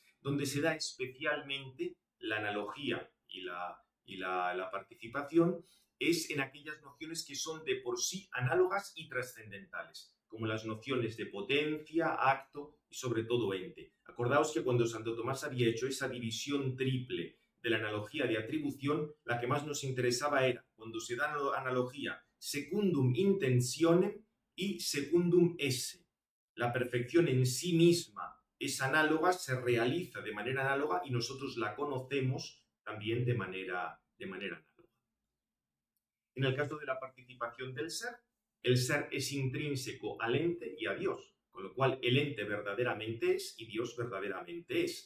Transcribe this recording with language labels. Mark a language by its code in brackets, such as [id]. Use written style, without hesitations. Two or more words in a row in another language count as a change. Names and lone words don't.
[es] Donde se da especialmente la analogía y la participación es en aquellas nociones que son de por sí análogas y trascendentales, como las nociones de potencia, acto y sobre todo ente. Acordaos que cuando Santo Tomás había hecho esa división triple de la analogía de atribución, la que más nos interesaba era cuando se da analogía [la] secundum intentionem [es] y [la] secundum esse. [es] La perfección en sí misma es análoga, se realiza de manera análoga y nosotros la conocemos también de manera análoga. En el caso de la participación del ser, el ser es intrínseco al ente y a Dios, con lo cual el ente verdaderamente es y Dios verdaderamente es.